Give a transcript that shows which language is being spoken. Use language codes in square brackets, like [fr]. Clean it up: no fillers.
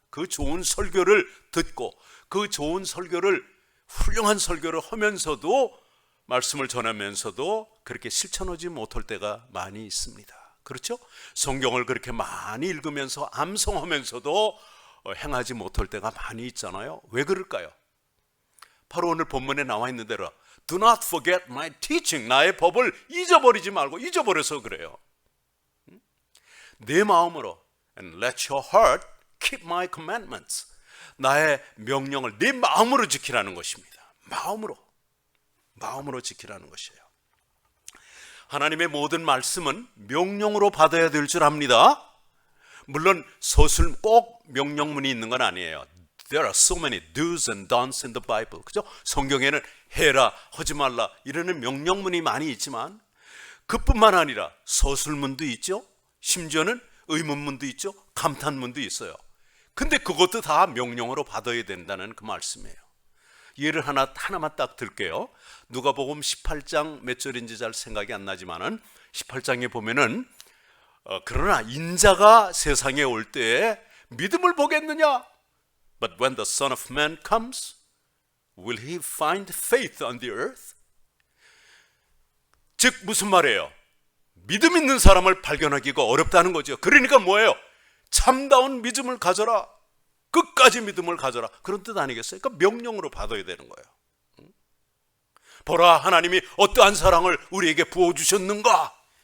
[ko] 그 좋은 설교를 듣고 그 좋은 설교를, 훌륭한 설교를 하면서도, 말씀을 전하면서도 그렇게 실천하지 못할 때가 많이 있습니다. 그렇죠? 성경을 그렇게 많이 읽으면서 암송하면서도 행하지 못할 때가 많이 있잖아요. 왜 그럴까요? 바로 오늘 본문에 나와 있는 대로 [en] Do not forget my teaching. [ko] 나의 법을 잊어버리지 말고, 잊어버려서 그래요. 내 마음으로 [en] And let your heart keep my commandments. [ko] 나의 명령을 내 마음으로 지키라는 것입니다. 마음으로 지키라는 것이에요. 하나님의 모든 말씀은 명령으로 받아야 될 줄 압니다. 물론 서술 꼭 명령문이 있는 건 아니에요. [en] There are so many do's and don'ts in the Bible. [ko] 그죠? 성경에는 해라, 하지 말라 이러는 명령문이 많이 있지만 그뿐만 아니라 서술문도 있죠. 심지어는 의문문도 있죠. 감탄문도 있어요. 근데 그것도 다 명령으로 받아야 된다는 그 말씀이에요. 예를 하나만 딱 들게요. 누가복음 18장 몇 절인지 잘 생각이 안 나지만은 18장에 보면은 그러나 인자가 세상에 올 때에 믿음을 보겠느냐? [en] But when the Son of Man comes, will he find faith on the earth? [ko] 즉 무슨 말이에요? 믿음 있는 사람을 발견하기가 어렵다는 거죠. 그러니까 뭐예요? 참다운 믿음을 가져라. 끝까지 믿음을 가져라. 그런 뜻 아니겠어요? 그러니까 명령으로 받아야 되는 거예요. 보라, 하나님이 어떠한 사랑을 우리에게 부어주셨는가?